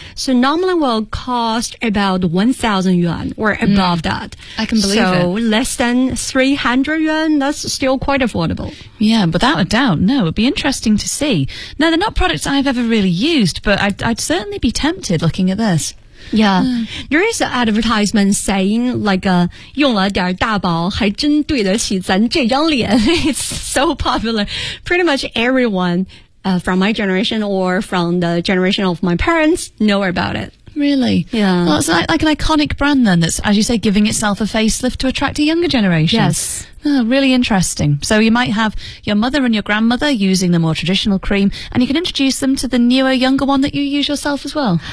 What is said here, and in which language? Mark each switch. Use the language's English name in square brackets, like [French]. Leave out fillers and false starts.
[English] So normally will cost about 1,000 yuan or above that. I can believe it. So less than 300 yuan, that's still quite affordable. Yeah, without a doubt, no. It'd be interesting to see. Now, they're not products I've ever really used, but I'd certainly be tempted looking at this. Yeah. There is an advertisement saying, like, [Chinese] 用了点大宝还真对得起咱这张脸. [English] It's so popular. Pretty much everyone from my generation or from the generation of my parents know about it. Really? Yeah. Well, it's like an iconic brand then that's, as you say, giving itself a facelift to attract a younger generation. Yes. Oh, really interesting. So you might have your mother and your grandmother using the more traditional cream, and you can introduce them to the newer, younger one that you use yourself as well.